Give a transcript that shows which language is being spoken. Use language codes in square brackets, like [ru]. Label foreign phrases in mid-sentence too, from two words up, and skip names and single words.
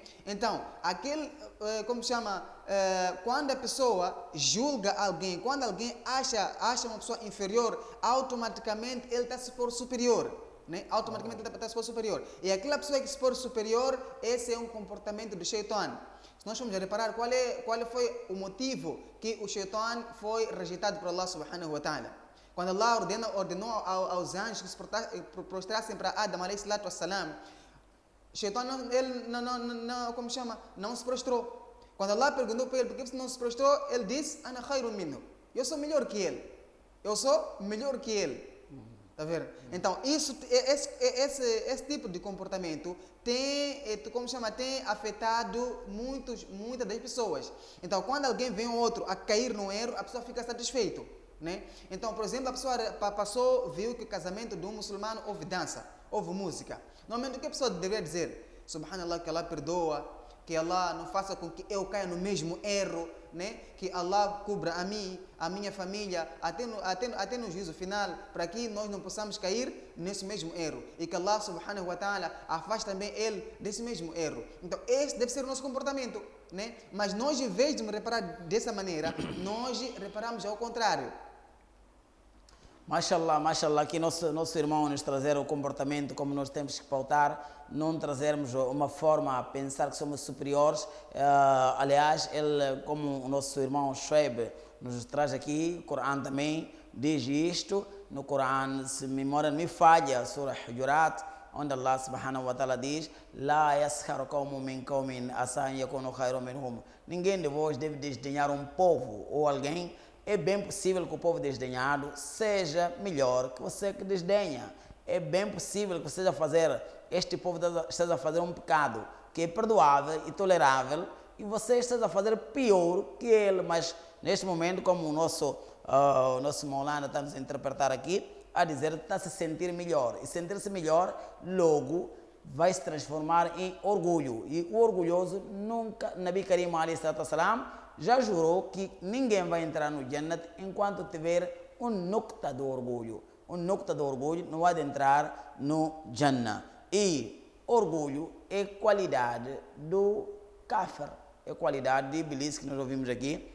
[pt] Então, quando a pessoa julga alguém, quando alguém acha uma pessoa inferior, automaticamente ele está a se pôr superior, né? Automaticamente ele está a se pôr superior. E aquela pessoa que se pôr superior, esse é um comportamento do Shaitan. Se nós formos a reparar qual foi o motivo que o Shaitan foi rejeitado por Allah [ar] subhanahu wa ta'ala. [pt] Quando Allah ordenou aos anjos que se prostrassem para Adam [ar] alayhi salatu wassalam, [pt] Shaitan não se prostrou. Quando Allah perguntou para ele por que você não se prostrou, ele disse: [ar] أنا خير منه. [pt] Eu sou melhor que ele. Eu sou melhor que ele. Está a ver? Então, esse tipo de comportamento tem afetado muitas das pessoas. Então, quando alguém vê um outro a cair no erro, a pessoa fica satisfeita, né? Então, por exemplo, a pessoa viu que o casamento de um muçulmano houve dança, houve música. Normalmente, o que a pessoa deveria dizer? Subhanallah, que Allah perdoa, que Allah não faça com que eu caia no mesmo erro, né? Que Allah cubra a mim, a minha família, até no juízo final, para que nós não possamos cair nesse mesmo erro. E que Allah [ar] subhanahu wa ta'ala [pt] afaste também ele desse mesmo erro. Então, esse deve ser o nosso comportamento, né? Mas nós, em vez de me reparar dessa maneira, nós reparamos ao contrário. Mashallah, que nosso irmão nos trazer o comportamento como nós temos que pautar, não trazermos uma forma a pensar que somos superiores. Aliás, ele, como o nosso irmão Shoaib nos traz aqui, o Corão também diz isto. No Corão, se memória me falha, Surah Hujurat, onde Allah [ar] subhanahu wa ta'ala [pt] diz: [ar] لا يسخر قوم من قوم عسى أن يكونوا خيرا منهم. [pt] Ninguém de vós deve desdenhar um povo ou alguém. É bem possível que o povo desdenhado seja melhor que você que desdenha. É bem possível que você este povo esteja a fazer um pecado que é perdoável e tolerável e você esteja a fazer pior que ele. Mas neste momento, como o nosso Maulana está nos interpretar aqui, a dizer que está a se sentir melhor. E sentir-se melhor, logo, vai se transformar em orgulho. E o orgulhoso nunca, [ar] نبي كريم عليه الصلاة والسلام, [pt] já jurou que ninguém vai entrar no Jannat enquanto tiver um nukta do orgulho. Um nukta do orgulho não vai entrar no Jannah. E orgulho é qualidade do kafir, é qualidade de Iblis que nós ouvimos aqui.